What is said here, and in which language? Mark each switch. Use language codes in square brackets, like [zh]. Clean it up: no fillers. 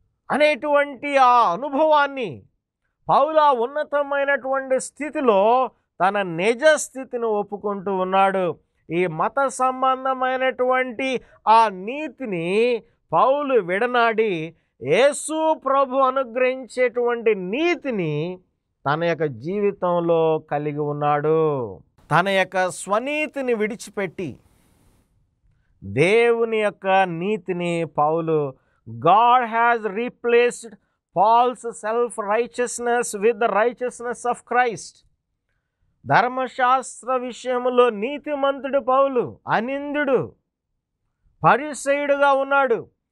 [te] అనేటువంటి ఆ అనుభవాన్ని పౌలు ఆ ఉన్నతమైనటువంటి స్థితిలో తన నిజ స్థితిని ఒప్పుకుంటూ ఉన్నాడు. ఈ మత సంబంధమైనటువంటి ఆ నీతిని పౌలు విడనాడి యేసు ప్రభు అనుగ్రహించేటువంటి నీతిని తన యొక్క జీవితంలో కలిగి ఉన్నాడు. తన యొక్క స్వనీతిని విడిచిపెట్టి దేవుని యొక్క నీతిని పౌలు, [en] God has replaced Paul's self-righteousness with the righteousness of Christ. [te] ధర్మశాస్త్ర విషయంలో నీతిమంతుడు పౌలు అనిందుడు, పరిసయుడుగా ఉన్నాడు.